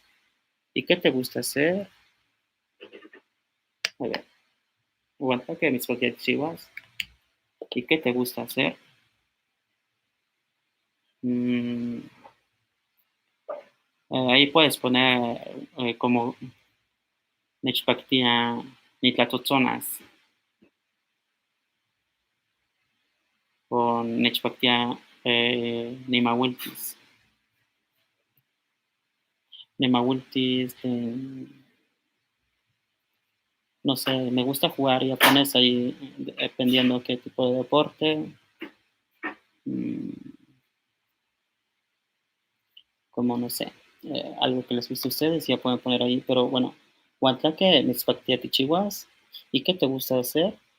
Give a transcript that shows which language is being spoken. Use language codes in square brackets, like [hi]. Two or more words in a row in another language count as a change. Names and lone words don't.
[es] ¿Y qué te gusta hacer? A ver, aguanta que mis chihuahuas. ¿Y qué te gusta hacer? Ahí puedes poner como [nah] nechpactia nitlatotzonas o nechpactia nimawiltis. Nimawiltis, [es] no sé, me gusta jugar, ya pones ahí dependiendo qué tipo de deporte. Como no sé, algo que les guste a ustedes, ya pueden poner ahí, pero bueno, [nah] Huantlaque, Mitzpactia Chihuas, [es] ¿y qué te gusta hacer?